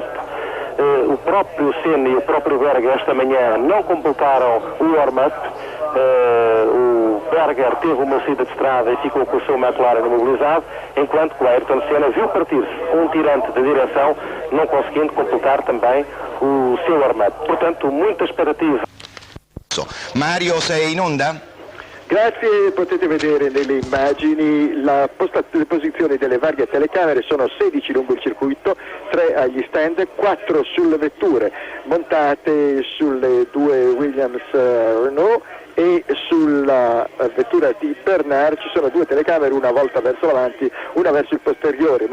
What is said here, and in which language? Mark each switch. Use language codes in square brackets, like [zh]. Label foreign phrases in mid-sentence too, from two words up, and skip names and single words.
[pt] O próprio Senna e o próprio Berger esta manhã não completaram o warm-up. O Berger teve uma saída de estrada e ficou com o seu McLaren imobilizado, enquanto que o Ayrton Senna viu partir-se com um tirante de direção, não conseguindo completar também o seu warm-up. Portanto, muita expectativa. [it] Mario, sei in onda? Grazie, potete vedere nelle immagini le posizioni delle varie telecamere. Sono 16 lungo il circuito, 3 agli stand, 4 sulle vetture montate sulle 2 Williams Renault, e sulla vettura di Bernard ci sono 2 telecamere, una volta verso l'avanti, una verso il posteriore.